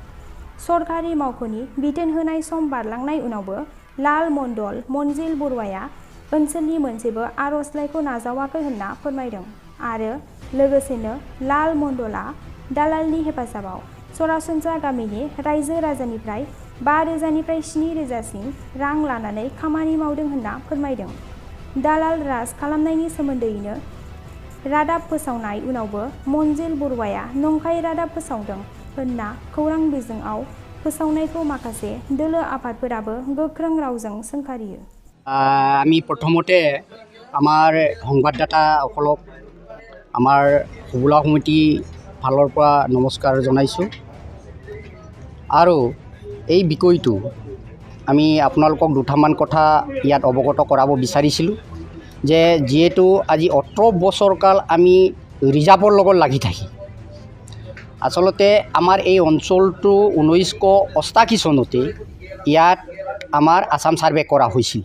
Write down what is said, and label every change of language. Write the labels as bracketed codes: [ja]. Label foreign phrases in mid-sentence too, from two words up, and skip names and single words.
[brx] सरकारि मावख'नि बिथोन होनाय सम बारलांनाय उनावबो लाल मण्डल मन्जिल बरुवाया ओनसोलनि मोनसेबो आर'जलाइखौ नाजावाखै होनना फोरमायदों आरो लोगोसेनो लाल मण्डलआ दालालनि हेफाजाबाव सरासनस्रा गामिनि रायजो राजानिफ्राय 5,000निफ्राय 7,000सिम रां लानानै खामानि मावदों होनना फोरमायदों। दालाल राज खालामनायनि सोमोन्दैनो रादाब फोसावनाय उनावबो मन्जिल बरुवाया नंखाय रादाब फोसावदों होनना खौरां बिजोङाव फोसावनायखौ माखासे दोलो आफादफोराबो गोख्रों रावजों सोंखारियो। [as] আমি প্ৰথমতে আমাৰ সংবাদদাতাসকলক আমাৰ সুবুলা সমিতি ফালৰ পৰা নমস্কাৰ জনাইছোঁ আৰু এই বিষয়টো আমি আপোনালোকক দুটামান কথা ইয়াত অৱগত কৰাব বিচাৰিছিলোঁ যে যিহেতু আজি 18 বছৰ কাল আমি ৰিজাৰ্ভৰ লগত লাগি থাকি আচলতে আমাৰ এই অঞ্চলটো 1988 চনতে ইয়াত আমাৰ আসাম সাৰ্ভে কৰা হৈছিল।